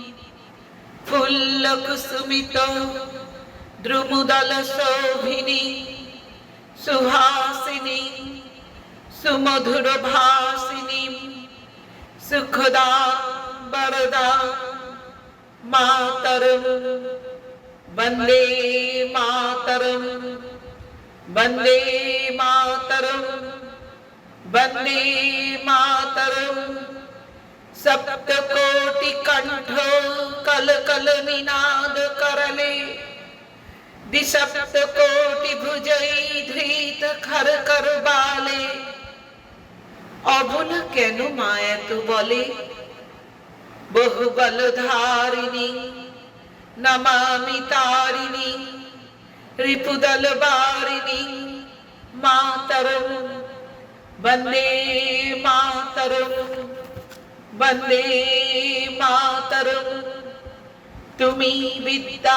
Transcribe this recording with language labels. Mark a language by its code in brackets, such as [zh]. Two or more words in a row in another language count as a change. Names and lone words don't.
[sa] फुल्लकुसुमित द्रुमदल शोभिनी सुहासिनी सुमधुर भासिनी सुखदा वरदा मातरम् वन्दे मातरम् वन्दे मातरम् वन्दे मातरम् सप्तकोटि कंठ कल कल निनाद करले द्विसप्तकोटि भुजै धृत खर कर बाले অবলা [bn] কেন মা এত বলে [sa] বহু বলধারিণী নমামি তারিণী রিপুদল বারিণী মাতরম বন্দে মাতরম বন্দে মাতরম [bn] তুমি বিদ্যা